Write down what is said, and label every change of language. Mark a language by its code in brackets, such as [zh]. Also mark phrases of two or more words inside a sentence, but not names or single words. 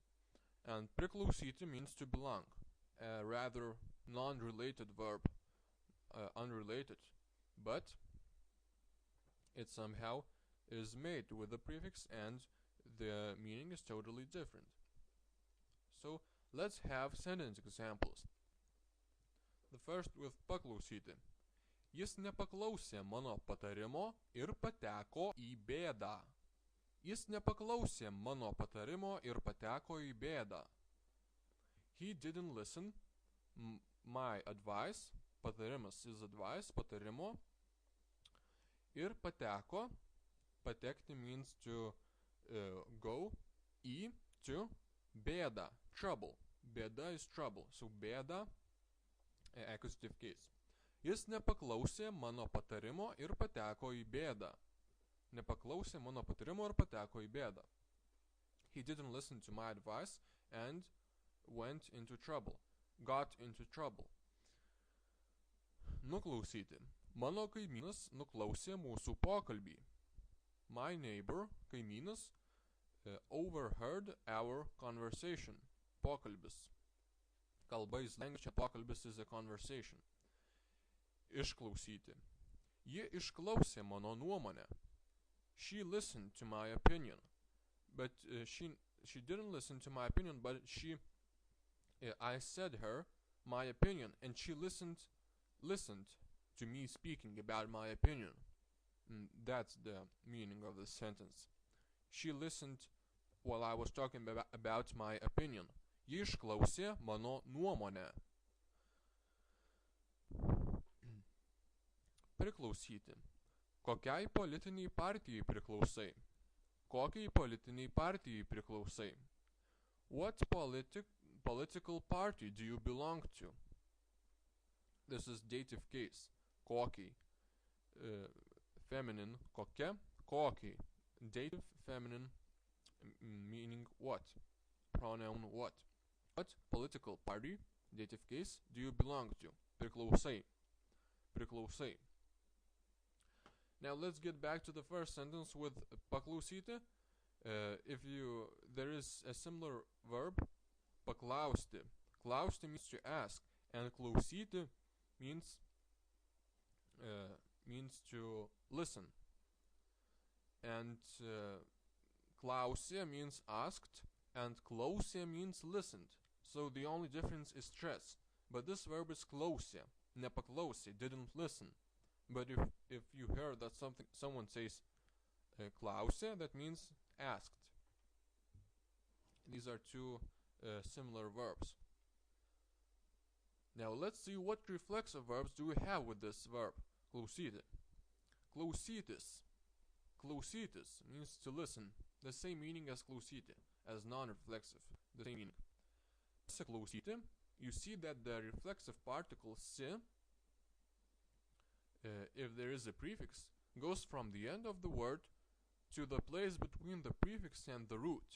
[en] And priklausyti means to belong, a rather non-related verb, unrelated, but it somehow is made with the prefix and the meaning is totally different. So let's have sentence examples. The first with paklausyti. [lt] Jis nepaklausė mano patarimo ir pateko į bėdą. Jis nepaklausė mano patarimo ir pateko į bėdą. [en] He didn't listen my advice. Patarimas is advice, [lt] patarimo. Ir pateko, patekti [en] means to go, į, to, bėda, trouble. Bėda is trouble, so bėda, accusative case. [lt] Jis nepaklausė mano patarimo ir pateko į bėdą. Nepaklausė mano patarimo ir pateko į bėdą. [en] He didn't listen to my advice and went into trouble. Got into trouble. Nuklausyti. [lt] Mano kaimynas nuklausė mūsų pokalbį. [en] My neighbor, kaimynas, overheard our conversation. Pokalbis. Kalba is language, pokalbis is a conversation. Išklausyti. [lt] Ji išklausė mano nuomonę. [en] She listened to my opinion. But she didn't listen to my opinion, but I said her my opinion and she listened to me speaking about my opinion. That's the meaning of the sentence. She listened while I was talking about my opinion. [lt] Ji išklausė mano nuomonę. [en] Priklausyti. [lt] Kokiai politiniai partijai priklausai? Kokiai politiniai partijai priklausai? [en] What political party do you belong to? This is dative case. Kokiai. Feminine. Kokia. Kokiai. Dative feminine meaning what? Pronoun what? What political party, dative case, do you belong to? [lt] Priklausai. Priklausai. [en] Now let's get back to the first sentence with paklausyti. There is a similar verb, paklausti. Klausti means to ask, and klausyti means to listen. And klausė means asked, and klausė means listened. So the only difference is stress. But this verb is klausė, nepaklausė, didn't listen. But if you hear that someone says klausė, that means asked. These are two similar verbs. Now let's see what reflexive verbs do we have with this verb, klausyti. Klausytis. Klausytis means to listen. The same meaning as klausyti, as non-reflexive. The same meaning. Klausyti, you see that the reflexive particle si, if there is a prefix, goes from the end of the word to the place between the prefix and the root.